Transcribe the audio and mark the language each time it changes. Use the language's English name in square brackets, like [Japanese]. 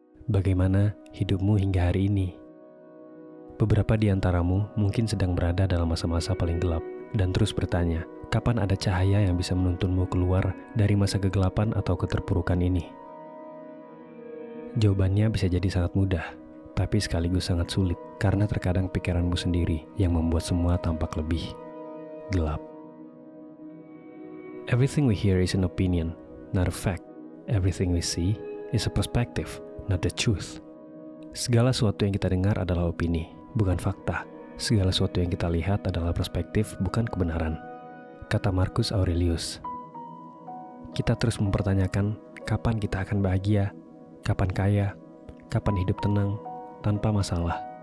[Indonesian] Bagaimana hidupmu hingga hari ini? Beberapa di antaramu mungkin sedang berada dalam masa-masa paling gelap dan terus bertanya, kapan ada cahaya yang bisa menuntunmu keluar dari masa kegelapan atau keterpurukan ini? Jawabannya bisa jadi sangat mudah, tapi sekaligus sangat sulit karena terkadang pikiranmu sendiri yang membuat semua tampak lebih gelap. [English] Everything we hear is an opinion, not a fact. Everything we see is a perspective, not the truth. [Indonesian] Segala sesuatu yang kita dengar adalah opini, bukan fakta. Segala sesuatu yang kita lihat adalah perspektif, bukan kebenaran. Kata Marcus Aurelius. Kita terus mempertanyakan kapan kita akan bahagia, kapan kaya, kapan hidup tenang, tanpa masalah.